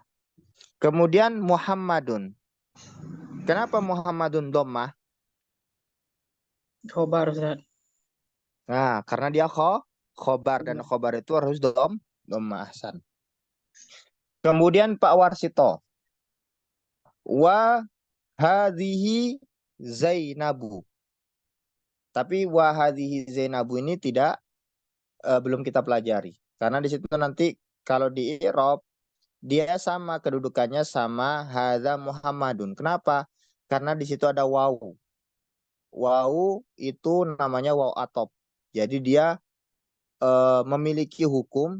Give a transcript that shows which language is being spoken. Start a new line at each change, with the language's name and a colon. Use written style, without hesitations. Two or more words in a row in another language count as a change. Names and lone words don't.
Indonesian: Kemudian Muhammadun. Kenapa Muhammadun dhammah? Khobar Ustaz. Nah, karena dia khobar dan khobar itu harus dhammah. Ahsan. Kemudian Pak Warsito.
Arabic: وهذه زينب.
Indonesian: Tapi
Arabic: وهذه زينب
Indonesian: ini belum kita pelajari. Karena di situ nanti kalau di i'rab dia sama kedudukannya sama
Arabic: هذا محمد.
Indonesian: Kenapa? Karena di situ ada wawu. Wawu itu namanya wawu atop. Jadi dia memiliki hukum.